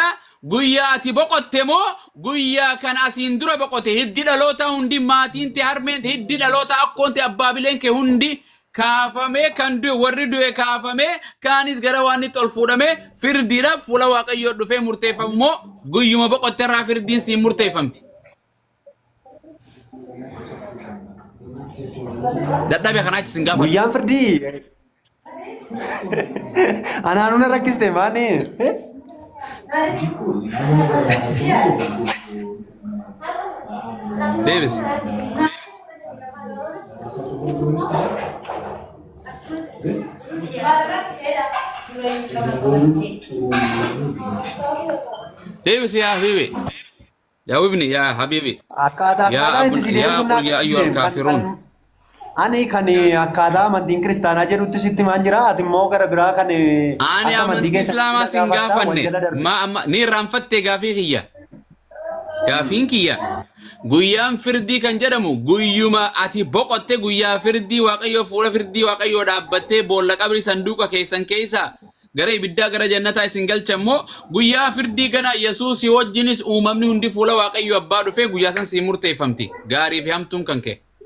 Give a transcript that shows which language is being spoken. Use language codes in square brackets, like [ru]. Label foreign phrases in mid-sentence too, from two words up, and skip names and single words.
[om] Guyyaa ati boqotte moo guyyaa kan asiin dura boqote hiddi dhaloota hundi maatiin te harmeen hiddi dhaloota akkoon te abbaa bileen kee hundi kaafamee kan du'e warri du'e kaafamee kaanis gara waan itti ol fuudhamee firdiidhaaf fuula waaqayyoo dhufee murteeffamu moo guyyuma boqotte irraa firdiin siin murteeffamti. Dadhabee kanaa achi sin gaafa. Guyyaan firdii anaanuna rakkiste maani. Davis. [ar] Davis يا حبيبي. يا ويبني يا حبيبي. يا أيها الكافرون. [om] Ani kan akkaataa amantiin kiristaanaa jedhutti sitti maan jira ati immoo gara biraa kan ani amantii islaamaa sin gaafanne ni irraanfattee gaafii kiyya gaafiin kiyya guyyaan firdii kan jedhamu guyyuma ati boqotte guyyaa firdii waaqayyoo fuula firdii waaqayyoo dhaabbattee boolla qabri sanduuqa keessan keessa gara ibiddaa gara jannataa isin galchammoo guyyaa firdii gana Yesuusii wajjinis uumamni hundi fuula waaqayyoo abbaa dhufee guyyaa san si murteeffamti gaarii fi hamtuun kan kee.